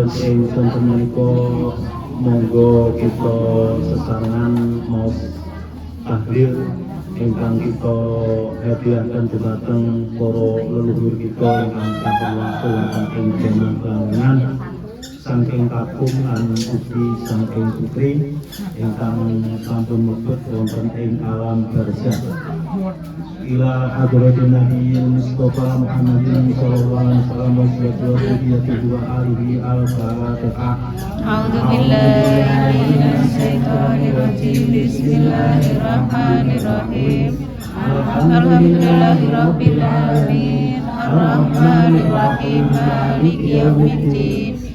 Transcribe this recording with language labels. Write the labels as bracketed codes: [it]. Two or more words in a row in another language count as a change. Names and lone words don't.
[jv] ing sonten menika monggo kita sesarengan maos tahlil ingkang kita hadiahkan dumateng para leluhur kita ingkang sampun wangsul wonten ing jaman bangunan saking kakung lan ugi saking putri ingkang sampun mlebet wonten ing alam barzakh [ar] إلى حضرة النبي المصطفى محمد صلى الله عليه وسلم وذريته وآله الفاتحة. أعوذ بالله من الشيطان الرجيم. بسم الله الرحمن الرحيم. الحمد لله رب العالمين. الرحمن الرحيم. مالك يوم الدين.